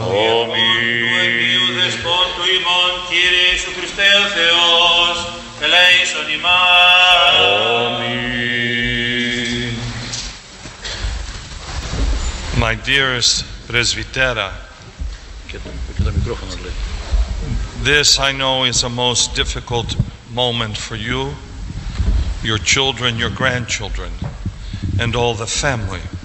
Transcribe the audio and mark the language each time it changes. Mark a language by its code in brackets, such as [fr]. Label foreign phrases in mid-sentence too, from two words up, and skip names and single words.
[el] Αμήν. Του Αγίου Δεσπότου ημών, Κύριε Ιησού Χριστέ ο Θεός, ελέησον ημάς. Αμήν. [en] My dearest presbytera, this I know is a most difficult moment for you, your children, your grandchildren, and all the family.